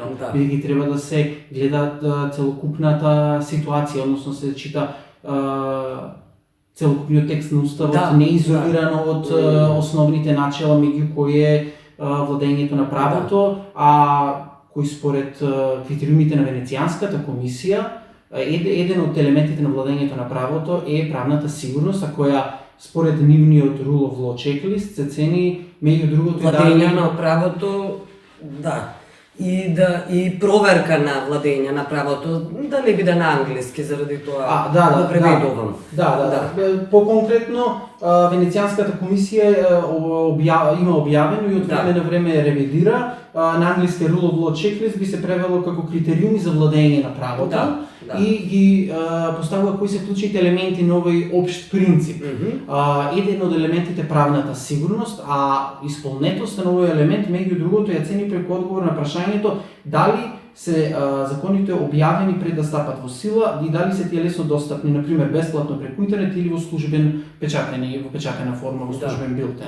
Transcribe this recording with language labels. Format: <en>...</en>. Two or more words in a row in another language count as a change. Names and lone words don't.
<mk>Бидејќи треба да се гледа целокупната ситуација, односно се чита целокупниот текст на Уставот, не изолирано од основните начела меѓу кои е владењето на правото, кој според критериумите на Венецијанската комисија, еден од елементите на владењето на правото е правната сигурност, а која според нивниот</mk> <en>rule of law checklist</en> <mk>се цени меѓу другото владење на правото, и проверка на владење на правото, да не биде на англиски заради тоа го преведувам. По-конкретно, Венецијанската комисија има објавено и од време на време ревидира. На англиски</mk> <en>rule of law checklist</en> <mk>би се превело како критериуми за владење на правото и ги поставува кои се клучните елементи на овој општ принцип. Еден од елементите правната сигурност, а исполнетоста на овој елемент меѓу другото ја цени преку одговор на прашањето дали се законите објавени пред да стапат во сила и дали се тие лесно достапни, например бесплатно преку интернет или во службен печатена форма во службен билтен.</mk>